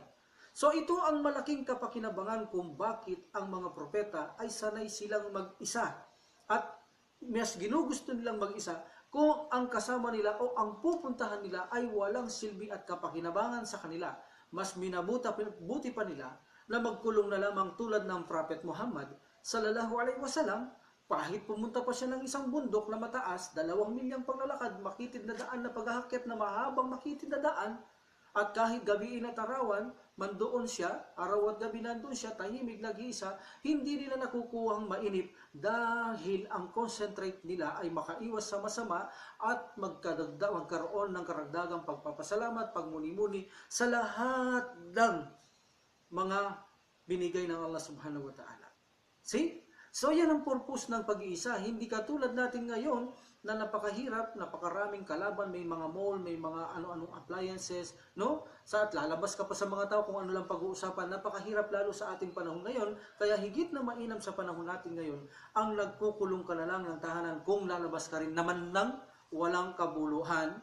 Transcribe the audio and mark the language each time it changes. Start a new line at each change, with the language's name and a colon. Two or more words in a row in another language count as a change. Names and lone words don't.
Filipino: So ito ang malaking kapakinabangan kung bakit ang mga propeta ay sanay silang mag-isa at mas ginugusto nilang mag-isa kung ang kasama nila o ang pupuntahan nila ay walang silbi at kapakinabangan sa kanila. Mas buti pa nila na magkulong na lamang tulad ng Prophet Muhammad
Arabic: صلى الله عليه وسلم.
Filipino: Kahit pumunta pa siya ng isang bundok na mataas, 2 milyang paglalakad, makitid na daan na paghahakyat na mahabang makitid na daan, at kahit gabiin at arawan, mandoon siya, araw at gabi nandoon siya, tahimik nag-iisa, hindi nila nakukuhang mainip dahil ang concentrate nila ay makaiwas sa masama at magkaroon ng karagdagang pagpapasalamat, pagmuni-muni sa lahat ng mga binigay ng Allah
Arabic: سبحانه وتعالى.
Filipino: See? So yan ang purpose ng pag-iisa. Hindi katulad natin ngayon na napakahirap, napakaraming kalaban, may mga mall, may mga ano-anong appliances, no? At lalabas ka pa sa mga tao kung ano lang pag-uusapan. Napakahirap lalo sa ating panahon ngayon, kaya higit na mainam sa panahon natin ngayon ang nagkukulong ka na lang ng tahanan kung lalabas ka rin naman ng walang kabuluhan.